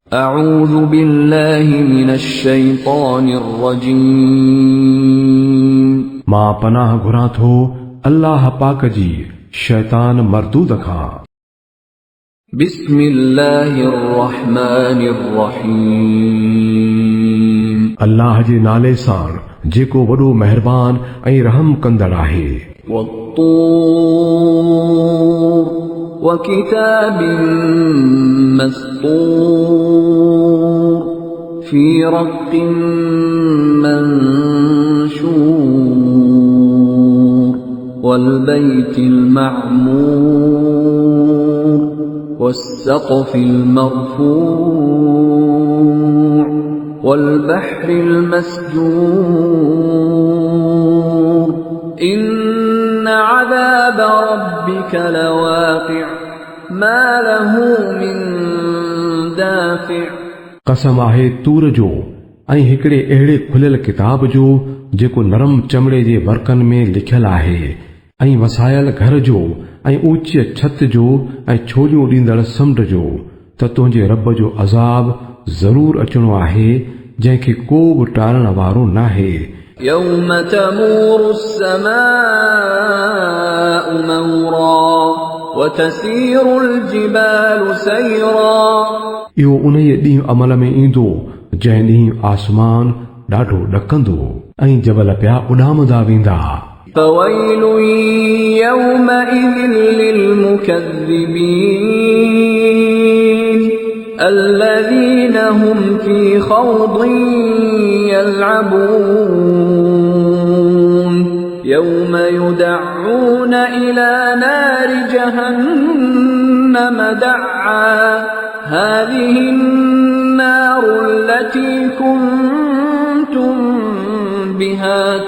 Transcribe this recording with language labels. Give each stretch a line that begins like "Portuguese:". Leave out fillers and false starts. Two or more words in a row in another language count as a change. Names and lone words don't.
Arabic: أعوذ بالله من الشيطان الرجيم
Sindhi: मां पनाह घुरां थो अल्लाह पाक जी शैतान मरदूद खां।
Arabic: بسم الله الرحمن الرحيم
Sindhi: अल्लाह जे नाले सां जेको वॾो मेहरबान ऐं रहम कंदड़ आहे।
Arabic: والطور وكتاب مسطور في رق منشور والبيت المعمور والسقف المرفوع والبحر المسجور إن عذاب ربك لواقع ما له من دافع।
Sindhi: कसम आहे तूर जो ऐं हिकिड़े अहिड़े खुलियल किताब जो जेको नरम चमड़े जे वर्कनि में लिखियल आहे, ऐं वसायल घर जो ऐं ऊची छत जो ऐं छोलियूं ॾींदड़ समुंड जो, त तुंहिंजे रब जो अज़ाब ज़रूर अचणो आहे जंहिंखे को बि टारण वारो नाहे।
Arabic: يوم تمور السماء مورا وتسير الجبال سيرا।
Sindhi: इहो उन ॾींहुं अमल में ईंदो जंहिं ॾींहुं आसमान ॾाढो ॾकंदो ऐं जबल पिया उॾामंदा वेंदा।
Arabic: فويل يومئذ للمكذبين الذين هم في خوض يلعبون يوم يدعون إلى نار جهنم دعا هذه النار التي كنتم بها